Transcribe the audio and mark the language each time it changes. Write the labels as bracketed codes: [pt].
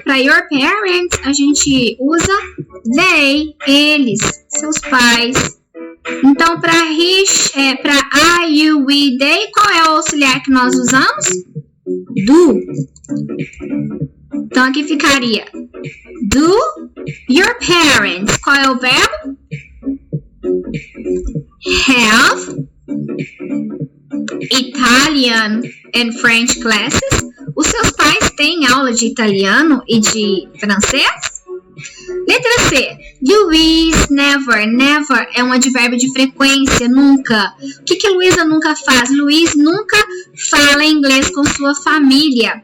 [pt] Para [en] your parents, [pt] a gente usa they, eles, seus pais. Então, para I, you, we, they, qual é o auxiliar que nós usamos? Do. Então, aqui ficaria [en] do your parents. [pt] Qual é o verbo? [en] Have Italian and French classes. [pt] Os seus pais têm aula de italiano e de francês? Letra C. Luiz, never. Never é um advérbio de frequência, nunca. O que Luísa nunca faz? Luiz nunca fala inglês com sua família.